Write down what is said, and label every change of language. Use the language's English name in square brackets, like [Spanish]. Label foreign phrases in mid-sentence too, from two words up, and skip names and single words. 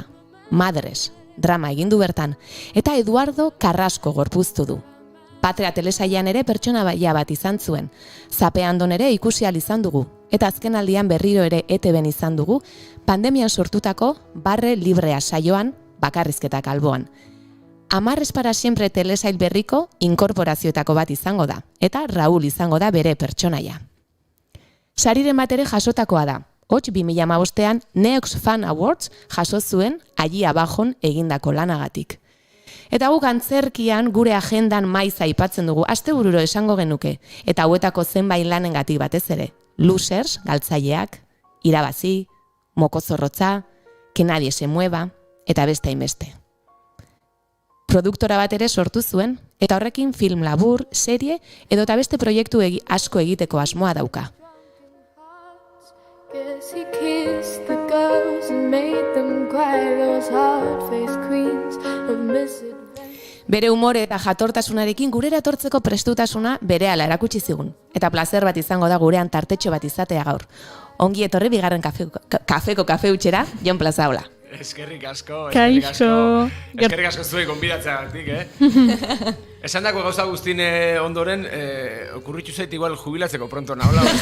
[Basque] Madres, drama egindu bertan, eta Eduardo Carrasco gorpuztu du. Patria telesailean ere pertsona baia bat izan zuen. Zapeandon ere ikusi ahal izan dugu, eta azkenaldian berriro ere ETBn izan dugu, pandemian sortutako Barre Librea saioan, bakarrizketak alboan. Amarres para siempre telesail berriko inkorporazioetako bat izango da, eta Raúl izango da bere pertsonaia. Sariren bat ere jasotakoa da. Hots 2015ean Neox Fan Awards jaso zuen Allí Abajon egindako lanagatik. Eta guk antzerkian gure agendan maiz aipatzen dugu, astebururo esango genuke, eta hauetako zenbait lanengatik batez ere. Losers, galtzaileak, Irabazi, Mokozorrotza, Que nadie se mueva, eta beste hainbeste. Produktora bat ere sortu zuen, eta horrekin film labur, serie, edota beste proiektu asko egiteko asmoa dauka. [English] Guess he kissed the girls and made them cry, those hard-faced queens of misadventure. [Basque] Bere umore eta jatortasunarekin gurera etortzeko prestutasuna berehala erakutsi zigun. Eta plazer bat izango da gurean tartetxo bat izatea gaur. Ongi etorri bigarren kafeko kafe utxera, Jon Plazaola. Eskerrik asko, Kaixo. Eskerrik asko zuei gonbidatzeagatik, Esan dako gauza guztien ondoren, okurritxu zait igual jubilatzeko pronto nahola.